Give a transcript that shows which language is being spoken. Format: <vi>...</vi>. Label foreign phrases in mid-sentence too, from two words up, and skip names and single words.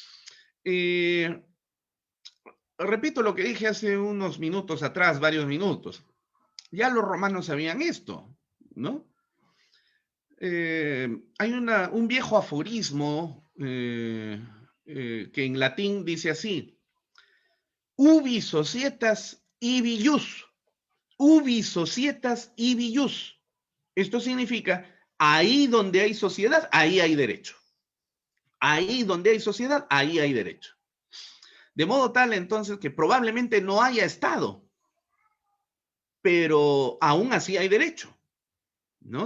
<es>Repito lo que dije hace unos minutos atrás, varios minutos. Ya los romanos sabían esto, ¿no? Hay un viejo aforismo que en latín dice así:</es> <la>ubi societas ibi ius, ubi societas ibi ius.</la> <es>Esto significa, ahí donde hay sociedad, ahí hay derecho. Ahí donde hay sociedad, ahí hay derecho. De modo tal, entonces, que probablemente no haya Estado, pero aún así hay derecho, ¿no?</es>